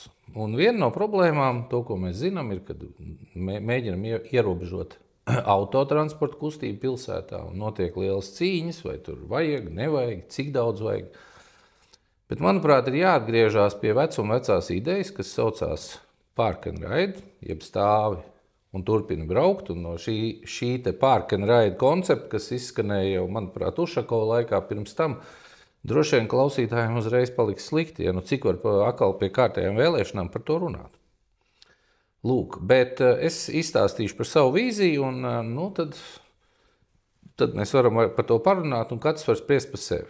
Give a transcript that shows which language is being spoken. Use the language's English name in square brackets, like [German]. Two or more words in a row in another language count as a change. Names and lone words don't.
[Latvian] Un viena no problēmām, to, ko mēs zinām, ir, kad mēģinam ierobežot autotransporta kustību pilsētā un notiek lielas cīņas, vai tur vajag, nevajag, cik daudz vajag. Bet, manuprāt, ir jāatgriežās pie vecās idejas, kas saucās [English] park and ride, [Latvian] jeb stāvi un turpina braukt. Un no šī te [English] park and ride [Latvian] koncepta, kas izskanēja jau, manuprāt, Ušakova laikā pirms tam, droši vien klausītājiem uzreiz paliks slikti, cik var atkal pie kārtējām vēlēšanām par to runāt. Lūk, bet es izstāstīšu par savu vīziju, un tad mēs varam par to parunāt, un katrs var spriest par sevi.